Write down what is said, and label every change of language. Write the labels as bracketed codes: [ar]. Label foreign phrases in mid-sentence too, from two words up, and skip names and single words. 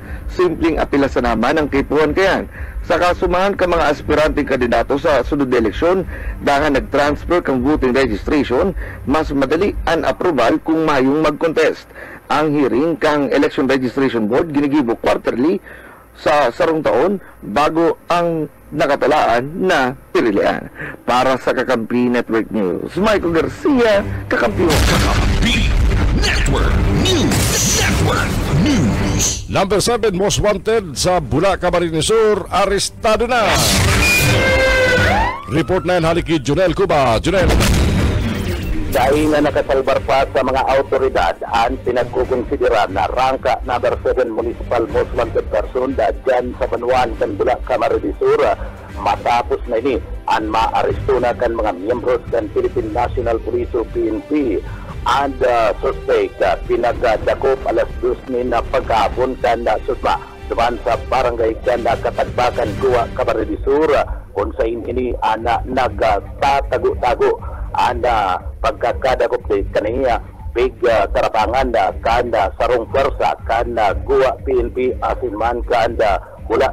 [bik] Simpleng apila sa naman ang kipuan kayan. Sa kasumahan ka mga aspiranteng kandidato sa sunod na eleksyon, dahil nag-transfer kang [en] voting registration, [bik] mas madali ang approval kung mayong mag-contest. Ang hearing kang Election Registration Board ginigibo quarterly sa sarong taon bago ang nakatalaan na pirilian. Para sa Kakampi Network News, Michael Garcia, Kakampi Network News. Network News. Number 7 [en] most wanted [bik] sa Bulacan, Camarines Sur, arestado na. Report na yan halik kay Junel Cuba. Junel. Dahil na nakasalbar pa sa mga autoridad ang pinagkukonsidera na rangka number 7 [en] municipal most wanted person [bik] dyan sa Banuan kan Bulacan, Camarines Sur, matapos na ini ang maaresto na kan mga miyembros kan Philippine National Police o PNP and suspect pinagdakop alas 2 na pagkahapon kan susma duman sa barangay kan Katagbakan, Gua, Camarines Sur kung sa ini nagtatago-tago ang pagkakadakop kaniya big tarapangan kanda sarong pwersa kanda Gua PNP asin man kanda Bula